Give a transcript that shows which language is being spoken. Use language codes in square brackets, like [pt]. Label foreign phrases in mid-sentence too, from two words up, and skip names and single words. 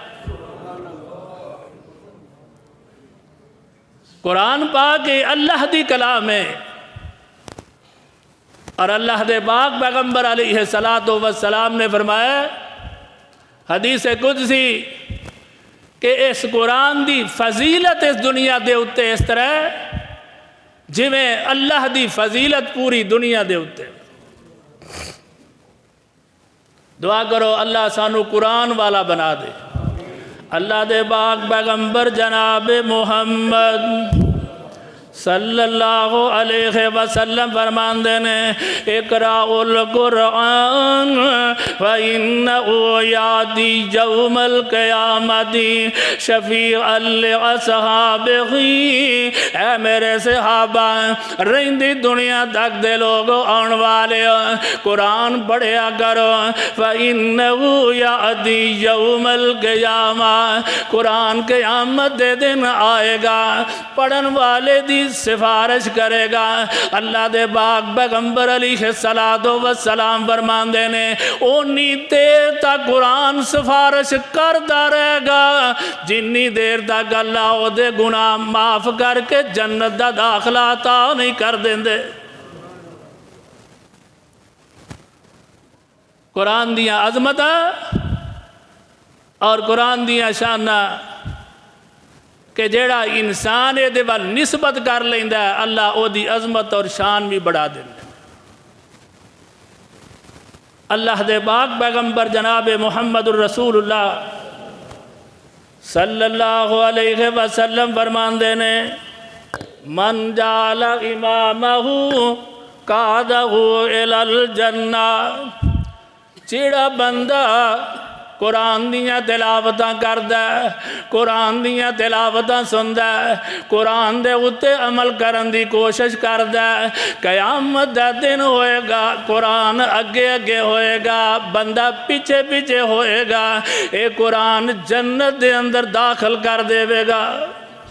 [pa] قرآن پاک اللہ دی کلام ہے اور اللہ دے پاک پیغمبر [ar] علیہ الصلوۃ والسلام [pa] نے فرمایا حدیث قدسی کہ اس قرآن دی فضیلت اس دنیا دے اتے اس طرح جویں اللہ دی فضیلت پوری دنیا دے اتے دعا کرو اللہ سانو قرآن والا بنا دے اللہ دے پاک پیغمبر جناب محمد [ar] صلی اللہ علیہ وسلم [pa] فرماندے نے [ar] اقرأوا القرآن فإنه یاتی یوم القیامت شفیعا لأصحابہ [pa] اے میرے صحابہ رہندی دنیا تک دے لوگ آن والے قرآن پڑھیا کرو [ar] فإنه یاتی یوم القیامت [pa] قرآن قیامت دے دن آئے گا پڑھن والے دی سفارش کرے گا اللہ دے پاک پیغمبر [ar] علیہ الصلوۃ والسلام [pa] فرماندے نے اونی دیر تک قرآن سفارش کردا رہے گا جنی دیر تک اللہ او دے گناہ معاف کر کے جنت دا داخلہ عطا نہیں کر دیندے قرآن دیاں عظمت اور قرآن دیاں شانہ کہ جیڑا انسان دے وال نسبت کر لیندا ہے اللہ او دی عظمت اور شان بھی بڑھا دیندا اللہ دے پاک پیغمبر جناب محمد الرسول اللہ [ar] صلی اللہ علیہ وسلم [pa] فرماندے نے [ar] من جعل امامہ قادہ الی الجنہ [pa] جیڑا بندہ قرآن دیاں تلاوتاں کردہ ہے قرآن دیاں تلاوتاں سندہ ہے قرآن دے اتے عمل کرن دی کوشش کردہ ہے قیامت دا دن ہوئے گا قرآن اگے اگے ہوئے گا بندہ پیچھے پیچھے ہوئے گا اے قرآن جنت دے اندر داخل کر دے گا